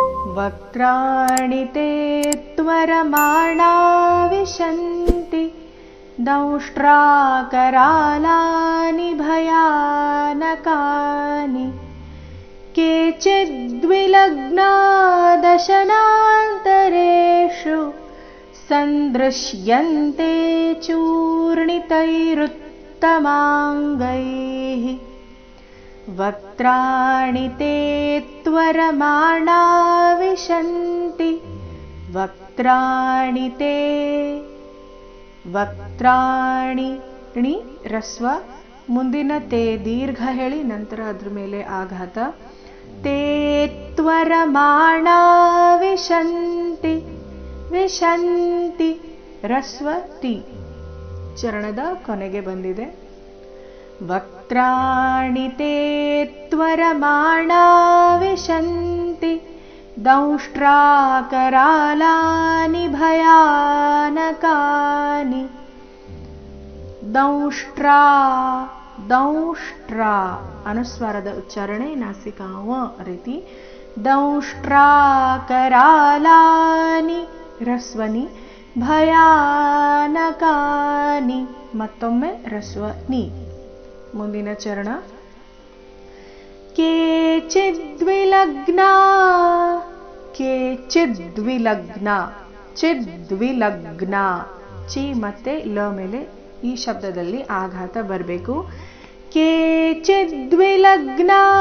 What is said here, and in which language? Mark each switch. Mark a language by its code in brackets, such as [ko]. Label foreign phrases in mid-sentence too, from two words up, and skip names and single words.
[sa] वक्त्राणि ते त्वरमाणा विशन्ति दंष्ट्राकरालानि भयानकानि केचिद्विलग्ना दशनान्तरेषु सन्दृश्यन्ते चूर्णितैरुत्तमाङ्गैः वक्त्राणि ते त्वरमाणा विशन्ति वक्त्राणि ते [kn] ವಕ್ತ್ರಾಣಿ ಣಿ ರಸ್ವ ಮುಂದಿನ ತೇ ದೀರ್ಘ ಹೇಳಿ ನಂತರ ಅದ್ರ ಮೇಲೆ ಆಘಾತ [sa] ತೇ ತ್ವರಮಾಣ ವಿಶಂತಿ ವಿಶಂತಿ [kn] ರಸ್ವ ತಿ ಚರಣದ ಕೊನೆಗೆ ಬಂದಿದೆ [sa] ವಕ್ತ್ರಾಣಿ ತೇ ತ್ವರಮಾಣ ವಿಶಂತಿ दंष्ट्राकरालानि भयानकानि दंष्ट्रा दंष्ट्रा [kn] ಅನುಸ್ವಾರದ ಉಚ್ಚಾರಣೆ ನಾಸಿಕಾ ವ ರೀತಿ दंष्ट्राकरालानि ರಸ್ವನಿ ಭಯಾನಕಾನಿ ಮತ್ತೊಮ್ಮೆ ರಸ್ವನಿ ಮುಂದಿನ ಚರಣ [sa] ಕೇಚಿದ್ವಿಲಗ್ನಾ ಚಿದ್ವಿಲಗ್ನ [kn] ಚಿ ಮತ್ತೆ ಲ ಮೇಲೆ ಈ ಶಬ್ದದಲ್ಲಿ ಆಘಾತ ಬರಬೇಕು ಕೇಚಿದ್ವಿಲಗ್ನ